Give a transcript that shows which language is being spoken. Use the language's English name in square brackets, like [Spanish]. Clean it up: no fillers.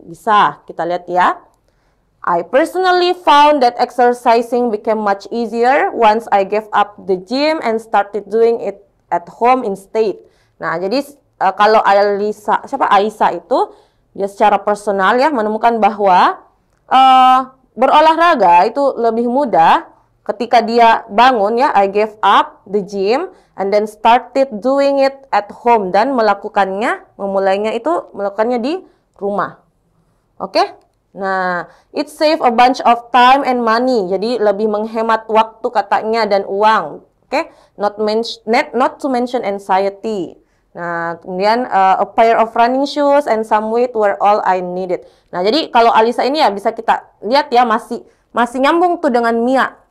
[Indonesian] Bisa, kita lihat ya. [English] I personally found that exercising became much easier once I gave up the gym and started doing it at home instead. [Indonesian] Nah, jadi kalau Aisyah itu, dia secara personal ya menemukan bahwa berolahraga itu lebih mudah ketika dia bangun ya, [English] I gave up the gym and then started doing it at home, [Indonesian] dan memulainya di rumah. Oke? [English] Nah, it save a bunch of time and money. [Indonesian] Jadi lebih menghemat waktu katanya dan uang. [English] Oke? Not to mention anxiety. Nah, kemudian a pair of running shoes and some weight were all I needed. [Indonesian] Nah, jadi kalau Alisa ini ya bisa kita lihat ya masih nyambung tuh dengan Mia.